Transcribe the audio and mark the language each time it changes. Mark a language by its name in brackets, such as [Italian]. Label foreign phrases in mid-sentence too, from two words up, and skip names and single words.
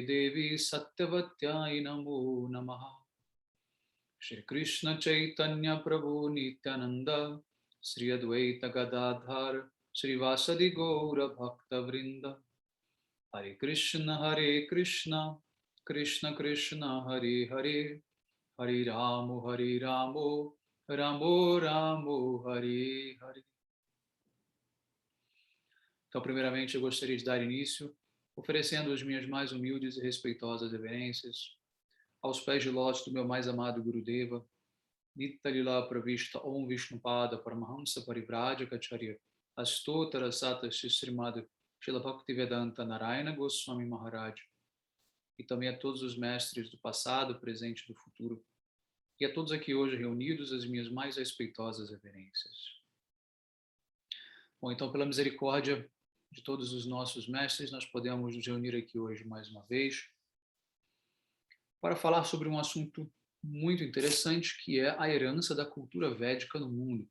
[Sanskrit] देवी सत्यवत्यै नमो नमः श्री कृष्ण चैतन्य प्रभु नित्यानन्द श्री अद्वैत गदाधर श्री वासादि गौर भक्त वृन्द हरे कृष्ण कृष्ण कृष्ण हरे हरे हरे रामो रामो रामो हरे हरे. [Portuguese] Então, primeiramente, eu gostaria de dar início oferecendo as minhas mais humildes e respeitosas reverências aos pés de lótus do meu mais amado Gurudeva, Nitya Pravishta Om Vishnupada Paramahamsa Parivrajacharya Astotara Sata Srimad Srila Bhaktivedanta Narayana Goswami Maharaj, e também a todos os mestres do passado, presente e do futuro, e a todos aqui hoje reunidos, as minhas mais respeitosas reverências. Bom, então, pela misericórdia de todos os nossos mestres, nós podemos nos reunir aqui hoje mais uma vez para falar sobre um assunto muito interessante, que é a herança da cultura védica no mundo.